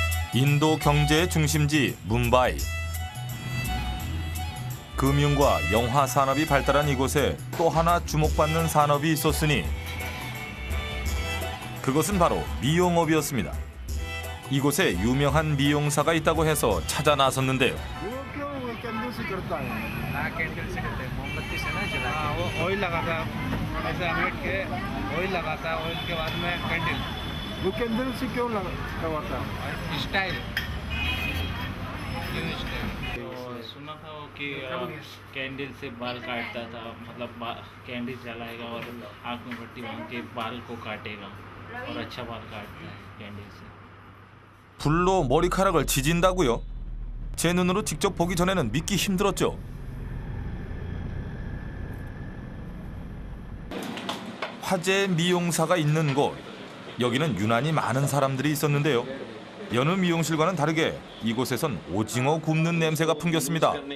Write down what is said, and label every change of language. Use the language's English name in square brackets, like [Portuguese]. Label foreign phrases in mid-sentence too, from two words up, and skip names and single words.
[Korean] 인도 경제의 중심지 뭄바이. 금융과 영화 산업이 발달한 이곳에 또 하나 주목받는 산업이 있었으니 그것은 바로 미용업이었습니다. 이곳에 유명한 미용사가 있다고 해서 찾아 나섰는데요. [Hindi] कैंडल से करते हैं मोमबत्ती से ना जला हाँ वो ऑयल लगाता है ऐसे हमेट के ऑयल लगाता है ऑयल के बाद में कैंडल वो कैंडल से क्यों लगाता है? [English] style new style [Hindi] सुना था वो कि कैंडल से बाल काटता था मतलब कैंडल जलाएगा और आँख में पट्टी बांध के बाल को काटेगा और अच्छा बाल काटता है कैंडल से [Korean] 불로 머리카락을 지진다고요? 제 눈으로 직접 보기 전에는 믿기 힘들었죠. 화제의 미용사가 있는 곳. 여기는 유난히 많은 사람들이 있었는데요. 여느 미용실과는 다르게 이곳에선 오징어 굽는 냄새가 풍겼습니다.